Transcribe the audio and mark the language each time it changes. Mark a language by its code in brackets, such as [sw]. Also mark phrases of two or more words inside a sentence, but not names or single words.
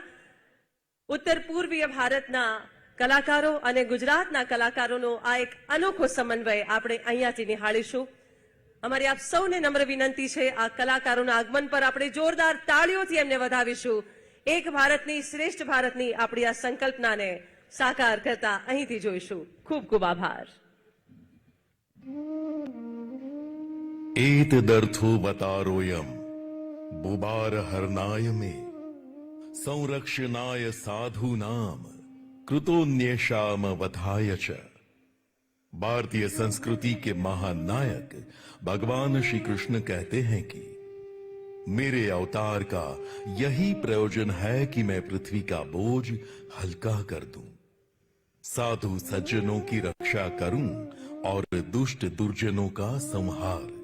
[gu] ઉત્તર પૂર્વીય ભારતના કલાકારો અને ગુજરાતના કલાકારોનો આ એક અનોખો સમન્વય આપણે અહીંયાથી નિહાળીશું. અમારી આપ સૌને નમ્ર વિનંતી છે, આ કલાકારોના આગમન પર આપણે જોરદાર તાળીઓથી એમને વધાવીશું. એક ભારતની શ્રેષ્ઠ ભારતની આપણી આ સંકલ્પનાને સાકાર કરતા અહીંથી જોઈશું. ખૂબ ખૂબ આભાર. [sa] एतदर्थो बतारोयम बुबार हरनाय में संरक्षणाय साधूनाम कृतोन्येषाम वधाय च. [hi] भारतीय संस्कृति के महान नायक भगवान श्री कृष्ण कहते हैं कि मेरे अवतार का यही प्रयोजन है कि मैं पृथ्वी का बोझ हल्का कर दूं, साधु सज्जनों की रक्षा करूं और दुष्ट दुर्जनों का संहार.